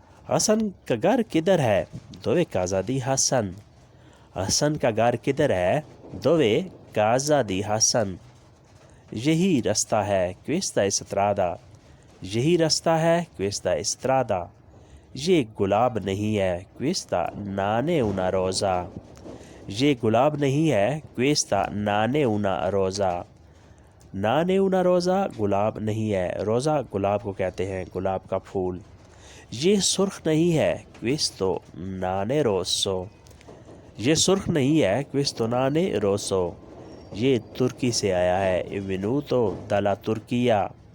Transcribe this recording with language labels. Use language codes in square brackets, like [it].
[hi] हसन का घर किधर है, [it] dove casa di Hassan। [hi] Hasan का घर किधर है, [it] dove casa di Hassan। [hi] यही रास्ता है, [it] questa è strada। [hi] यही रास्ता है, questa è strada। ये गुलाब नहीं है, [it] questa non è una rosa। [hi] ये गुलाब नहीं है, [it] questa non è una rosa। non è una rosa [hi] गुलाब नहीं है, रोज़ा गुलाब को कहते हैं, गुलाब का फूल। ये सुर्ख नहीं है, [it] questo non è rosso। [hi] ये सुर्ख नहीं है, [it] questo non è rosso। [hi] ये तुर्की से आया है, [it] è venuto dalla Turchia।